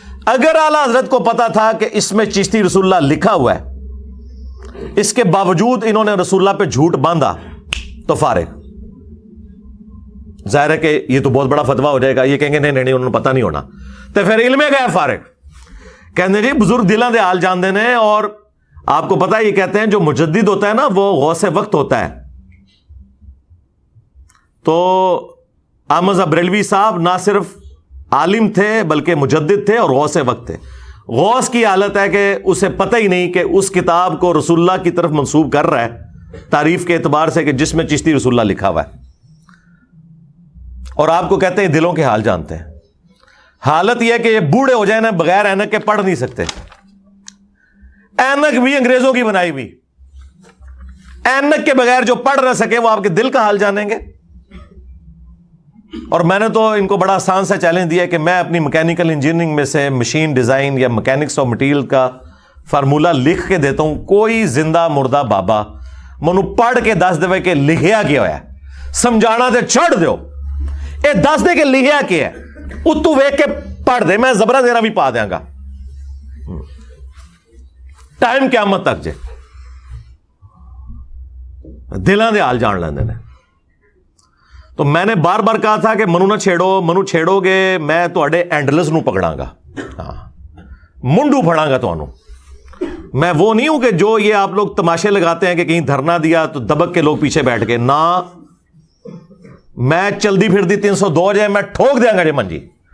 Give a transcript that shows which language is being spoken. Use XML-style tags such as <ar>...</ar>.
<ur>اگر اعلیٰ حضرت کو پتا تھا کہ اس میں چشتی رسول اللہ لکھا ہوا ہے اس کے باوجود انہوں نے رسول اللہ پہ جھوٹ باندھا تو فارغ. ظاہر ہے کہ یہ تو بہت بڑا فتویٰ ہو جائے گا. یہ کہیں گے نہیں انہوں نے پتہ نہیں ہونا, تو پھر علم گئے فارغ.</ur> <pa>کہتے جی بزرگ دلاں دے حال جان دینے.</pa> <ur>اور آپ کو پتا یہ کہتے ہیں جو مجدد ہوتا ہے نا وہ غوث وقت ہوتا ہے. تو احمد بریلوی صاحب نہ صرف عالم تھے بلکہ مجدد تھے اور غوث وقت تھے. غوث کی حالت ہے کہ اسے پتہ ہی نہیں کہ اس کتاب کو رسول اللہ کی طرف منسوب کر رہا ہے تعریف کے اعتبار سے کہ جس میں چشتی رسول اللہ لکھا ہوا ہے. اور آپ کو کہتے ہیں دلوں کے حال جانتے ہیں. حالت یہ ہے کہ یہ بوڑھے ہو جائیں نا بغیر اینک کے پڑھ نہیں سکتے. اینک بھی انگریزوں کی بنائی ہوئی. اینک کے بغیر جو پڑھ نہ سکے وہ آپ کے دل کا حال جانیں گے. اور میں نے تو ان کو بڑا آسان سا چیلنج دیا کہ میں اپنی میکینیکل انجینئرنگ میں سے مشین ڈیزائن یا میکینکس آف مٹیریل کا فارمولہ لکھ کے دیتا ہوں.</ur> <pa>کوئی زندہ مردہ بابا منو پڑھ کے دس دے کہ لکھیا کیا ہوا ہے, سمجھانا تے چھڑ دیو. اے دس دے کہ لکھیا کیا ہے, اتو ویک کے پڑھ دے, میں زبرہ دینا بھی پا دیاں گا. ٹائم قیامت تک جے دلاں دے حال جان لیندے نے.</pa> <ur>تو میں نے بار بار کہا تھا کہ</ur> <pa>منو نہ چھیڑو, منو چھیڑو گے میں تواڈے اینڈلس نو پکڑاں گا, ہاں منڈو پھڑاں گا تانوں.</pa> <ur>میں وہ نہیں ہوں کہ جو یہ آپ لوگ تماشے لگاتے ہیں کہ کہیں دھرنا دیا تو دبک کے لوگ پیچھے بیٹھ کے.</ur> <pa>نہ, میں چلدی پھردی 302 جائے میں ٹھوک دیاں گا جی منجی.</pa>